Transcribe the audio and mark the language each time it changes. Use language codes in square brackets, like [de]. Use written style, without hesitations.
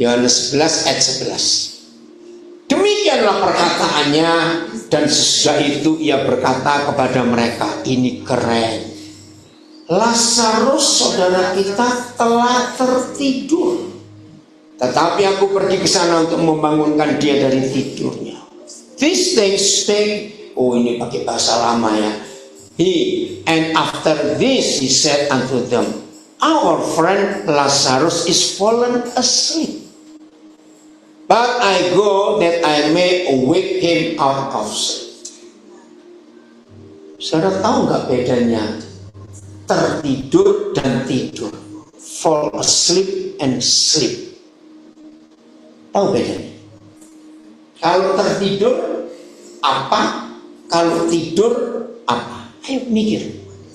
[id] Yohanes 11 ayat 11. Demikianlah perkataannya, dan sesudah itu ia berkata kepada mereka, ini keren. Lazarus saudara kita telah tertidur, tetapi aku pergi ke sana untuk membangunkan dia dari tidurnya. [en] These things [id] oh ini pakai bahasa lama ya. [en] And after this he said unto them, our friend Lazarus is fallen asleep, but I go that I may awake him out of sleep. [id] Saudara tahu nggak bedanya tertidur dan tidur? [en] Fall asleep and sleep. [id] Tahu bedanya? Kalau tertidur apa? Kalau tidur apa? Ayo mikir.